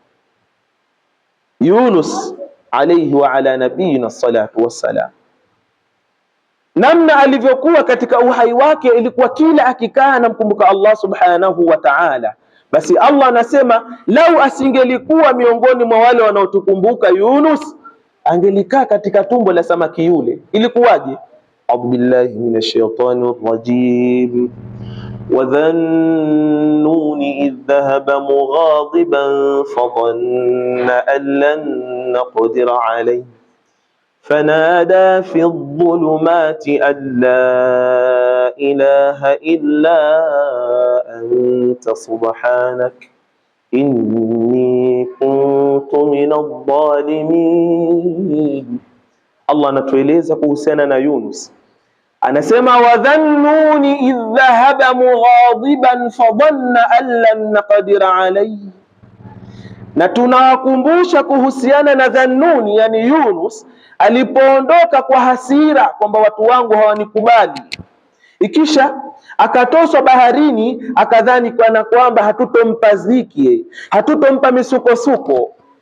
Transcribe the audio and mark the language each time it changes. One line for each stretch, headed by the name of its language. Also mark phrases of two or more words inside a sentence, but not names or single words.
Swahili: Yunus
Arabic: عليه وعلى نبينا الصلاة والسلام,
Swahili: namna alivyokuwa katika uhai wake ilikuwa kila akikaa anamkumbuka Allah
Arabic: سبحانه وتعالى.
Swahili: Basi Allah anasema lau asingelikuwa miongoni mwa wale wanaotukumbuka Yunus, angelikaa katika tumbo la samaki yule. Ilikuwaje?
Arabic: أعوذ بالله من الشيطان الرجيم. وذا النون إذ ذهب مغاضبا فظن أن لن نقدر عليه فنادى في الظلمات أن لا إله إلا أنت سبحانك إني كنت من الظالمين.
Swahili: Allah anatueleza kuhusiana na Yunus, anasema
Arabic: وذا النون إذ ذهب مغاضبا فظن أن لن نقدر عليه,
Swahili: na tunawakumbusha kuhusiana na Dhannuni, yani Yunus alipoondoka kwa hasira kwamba watu wangu hawanikubali, ikisha akatoswa baharini, akadhani kana kwamba hatutompa ziki, hatutompa misukosuko,